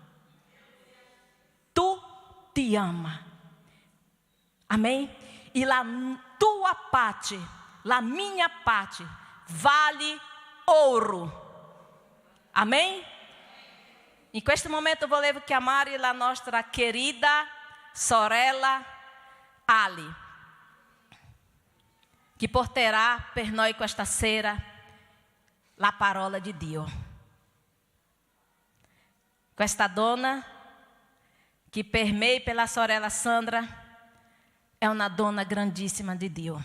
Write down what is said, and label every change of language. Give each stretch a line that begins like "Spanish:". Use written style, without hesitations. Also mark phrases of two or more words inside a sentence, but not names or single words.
Portuguese: Tu te ama. Amém?
Italian: E la tua parte, la
Portuguese: minha parte, vale ouro. Amém?
Italian: In questo momento volevo chiamare la nostra querida sorella Ali, che porterà per noi questa sera la parola di Dio. Questa donna, che per me e pela sorella Sandra, è una donna grandissima di Dio.